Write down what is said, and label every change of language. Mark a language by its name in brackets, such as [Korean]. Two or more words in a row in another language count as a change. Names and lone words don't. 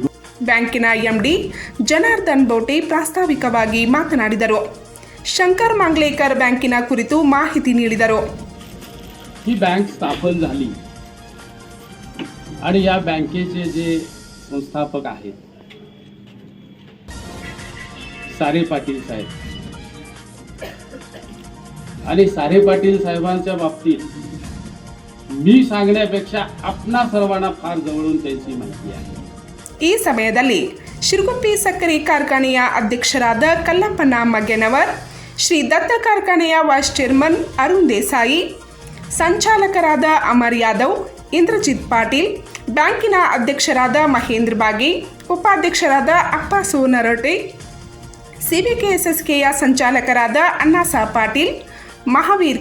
[Kannada] ಬ್ಯಾಂಕಿನ ಎಂಡಿ ಜನಾರ್ದನ್ ಬೋಟೆ ಪ್ರಾಸ್ತಾವಿಕವಾಗಿ ಮಾತನಾಡಿದರು. ಶಂಕರ್ ಮಾಂಗ್ಲೇಕರ್ ಬ್ಯಾಂಕಿನ ಕುರಿತು ಮಾಹಿತಿ ನೀಡಿದರು. [Marathi] ही बँक स्थापन झाली आणि या बँकेचे जे संस्थापक आहेत सारे पाटील साहेब आणि सारे पाटील साहेबांच्या बाबतीत मी सांगण्यापेक्षा आपणा सर्वांना फार जवळून त्यांची माहिती आहे. [Kannada] ಈ ಸಮಯದಲ್ಲಿ ಶಿರಗುಪ್ಪಿ ಸಕ್ಕರೆ ಕಾರ್ಖಾನೆಯ ಅಧ್ಯಕ್ಷರಾದ ಕಲ್ಲಪ್ಪನ ಮಗ್ಗೆನವರ್, ಶ್ರೀ ದತ್ತ ಕಾರ್ಖಾನೆಯ ವೈಸ್ ಚೇರ್ಮನ್ ಅರುಣ್ ದೇಸಾಯಿ, ಸಂಚಾಲಕರಾದ ಅಮರ್ ಯಾದವ್, ಇಂದ್ರಜಿತ್ ಪಾಟೀಲ್, ಬ್ಯಾಂಕಿನ ಅಧ್ಯಕ್ಷರಾದ ಮಹೇಂದ್ರ ಬಾಗಿ, ಉಪಾಧ್ಯಕ್ಷರಾದ ಅಪ್ಪಾಸು ನರೋಟೆ, ಸಿಬಿಕೆಎಸ್ಎಸ್ಕೆಯ ಸಂಚಾಲಕರಾದ ಅಣ್ಣಾಸಾ ಪಾಟೀಲ್, ಮಹಾವೀರ್